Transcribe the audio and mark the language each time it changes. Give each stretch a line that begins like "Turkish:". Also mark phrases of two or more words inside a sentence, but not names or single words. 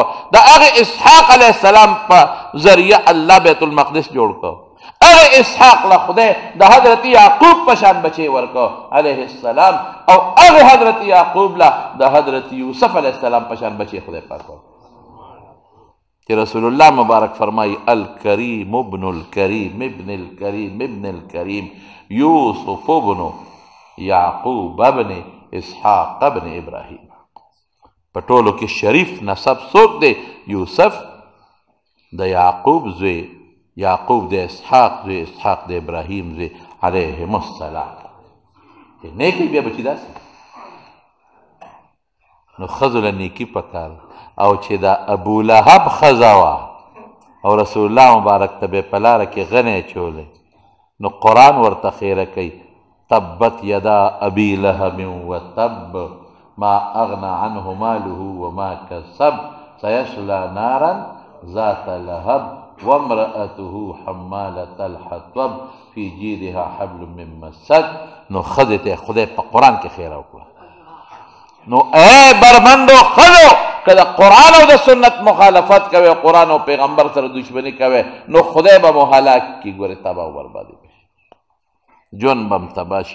Pashto: د هغې اسحاق
Arabic: علیه السلام
Pashto: په ذریعه الله بیت المقدس جوړ کړ. هغه اسحاق له خدای د حضرت یعقوب په شان بچی ورکړ
Arabic: علیه السلام،
Pashto: او هغه حضرت یعقوب له د حضرت یوسف
Arabic: علیه السلام
Pashto: په شان بچی خدای پاک ورکړ. چې رسول الله مبارک فرمایي
Arabic: الکریم ابن الکریم ابن الکریم ابن الکریم یوسف ابن یعقوب ابن اسحاق ابن ابراهیم.
Pashto: په ټولو کې شریف نسب څوک دی؟ یوسف د یعقوب زوی یعقوب د اسحاق زوی، اسحاق د ابراهیم زوی
Arabic: علیهم السلام.
Pashto: نیکی بیا بچي داسې نو ښځو له نیکي پکار. او چې دا ابولهب ښځه وه او رسول الله مبارک ته به په لاره کې غنی چولی نو قرآن ورته خیره کوي
Arabic: تبت یدا ابي لهب وتب ما اغنى عنه ماله وما كسب سيصلى نارا ذات لهب وامرأته حمالة الحطب في جيدها حبل من مسد.
Pashto: نو ښځې ته خدای په قرآن کې خیره وکړه. نو اے بربندو ښځو که د قرآن او د سنت مخالفت کوئ، قرآن او پیغمبر سره دشمني کوئ، نو خدای به مو هلاک کړي. ګورې تباه او بربادي بشي، ژوند به م تباه شي.